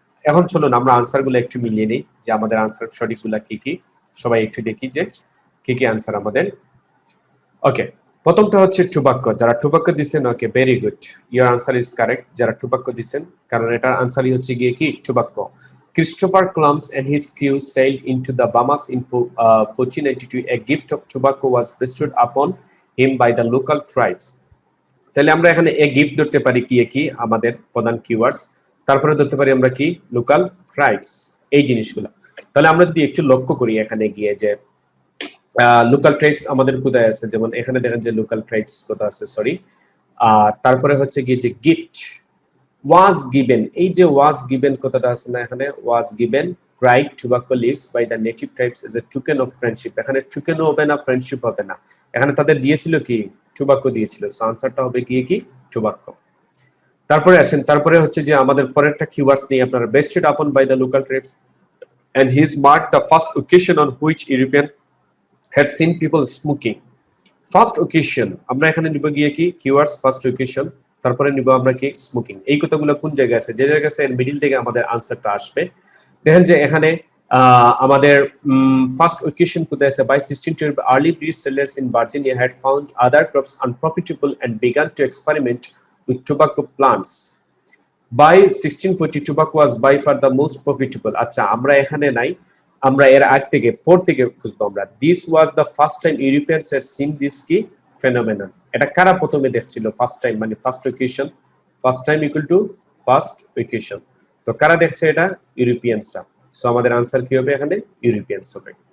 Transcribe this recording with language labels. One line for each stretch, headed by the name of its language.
Bangla: এখন চলুন আমরা আনসারগুলো একটু মিলিয়ে নিই যে আমাদের আনসার সঠিকগুলো কি কি, সবাই একটু দেখি যে কি কি আনসার আমাদের। ওকে, প্রথমটা হচ্ছে টুবাক্কো, যারা টুবাক্কো দিচ্ছেন
English: okay very good, your answer is correct,
Bangla: যারা টুবাক্কো দিচ্ছেন, কারণ এটার আনসারই হচ্ছে গিয়ে কি টুবাক্কো।
English: Christopher Columbus and his crew sailed into the Bahamas in 1492. A gift of tobacco was bestowed upon him by the local tribes.
Bangla: তাহলে আমরা এখানে এ গিফট ধরতে পারি কি আমাদের প্রধান কিওয়ার্ডস, তারপরে ধরতে পারি আমরা কি লোকাল ট্রাইবস, এই জিনিসগুলো। তাহলে আমরা যদি একটু লক্ষ্য করি এখানে গিয়ে যে লোকাল ট্রাইবস আমাদের কোথায় আছে, যেমন এখানে দেখেন যে লোকাল ট্রাইবস কোথায় আছে, সরি। তারপরে হচ্ছে গিয়ে যে গিফট ওয়াজ গিভেন, এই যে ওয়াজ গিভেন কথাটা আছে না, এখানে was given
English: dried tobacco leaves by the native tribes as a token of friendship,
Bangla: এখানে টোকেনও হবে না, ফ্রেন্ডশিপ হবে না, এখানে তাদের দিয়েছিল কি টোবাক্কো দিয়েছিল, সো আনসারটা হবে গিয়ে কি টোবাক্কো। তারপরে আসেন, তারপরে হচ্ছে যে আমাদের পরেরটা কিওয়ার্ডস নিয়ে আপনারা
English: Bestowed upon by the local tribes and his marked the first occasion on which European had seen people smoking.
Bangla: First occasion আমরা এখানে নিব গিয়ে কি কিওয়ার্ডস ফার্স্ট ওকেশন, তারপরে নিব আমরা কি স্মোকিং। এই কথাগুলো কোন জায়গায় আছে, যে জায়গায় আছে এর মিডল থেকে আমাদের আনসারটা আসবে। দেখেন যে এখানে আমাদের ফার্স্ট ওকেশন কোথায় আছে,
English: By 1612 early British settlers in Virginia had found other crops unprofitable and began to experiment with tobacco plants. By 1640 tobacco was by far the most profitable.
Bangla: আচ্ছা, আমরা এখানে নাই, আমরা এর আগ থেকে পর থেকে খুঁজবো আমরা।
English: this was the first time Europeans had seen this কি phenomenon,
Bangla: এটা কারা প্রথমে দেখছিল, ফার্স্ট টাইম মানে first occasion, first time equal to first occasion, তো কারা দেখছে এটা ইউরোপিয়ানসরা, সো আমাদের আনসার কি হবে এখানে ইউরোপিয়ানস হবে।